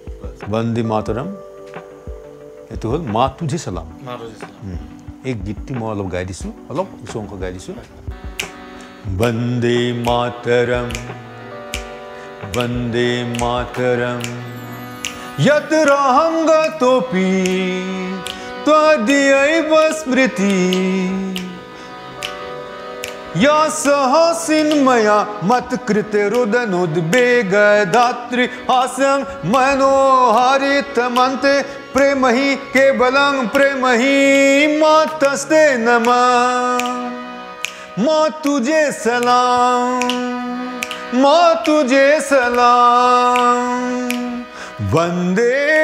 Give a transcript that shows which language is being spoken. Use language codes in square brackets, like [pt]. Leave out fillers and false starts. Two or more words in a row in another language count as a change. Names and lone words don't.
[as] বন্দে মাতৰম এইটো হ'ল মা তুঝে চালাম এই গীতটি মই অলপ গাই দিছোঁ অলপ কিছু অংশ গাই দিছোঁ বন্দে মাতৰম [sa] यत्राहंगतोपि त्वदीयैव स्मृति या सहसिन्मया मत्कृतिरुदनुद्वेगदात्री हास्यं मनोहारितमन्ते प्रेम हि केवलं प्रेम हि मातस्ते नमः [hi] माँ तुझे सलाम माँ तुझे सलाम [sa] वंदे